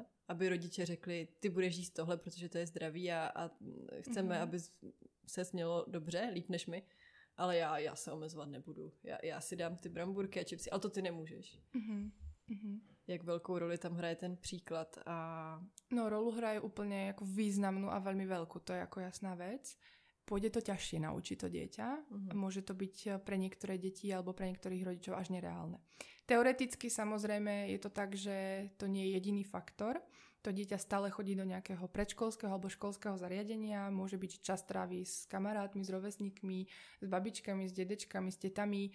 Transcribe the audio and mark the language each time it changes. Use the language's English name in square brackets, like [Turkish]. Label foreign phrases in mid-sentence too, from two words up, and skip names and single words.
[Czech] Aby rodiče řekli, ty budeš jíst tohle, protože to je zdravý a chceme, aby se smělo dobře, líp než my. Ale já se omezovat nebudu. Já si dám ty brambůrky a čipsy, ale to ty nemůžeš. Jak velkou roli tam hraje ten příklad? No, [Slovak] rolu hraje úplne ako významnú a veľmi veľkú, to je ako jasná vec. Pôjde to ťažšie naučiť to dieťa. Môže to byť pre niektoré deti alebo pre niektorých rodičov až nereálne. Teoreticky samozrejme je to tak, že to nie je jediný faktor. To dieťa stále chodí do nejakého predškolského alebo školského zariadenia, môže byť čas tráví s kamarátmi, s rovesníkmi, s babičkami, s dedečkami, s tetami.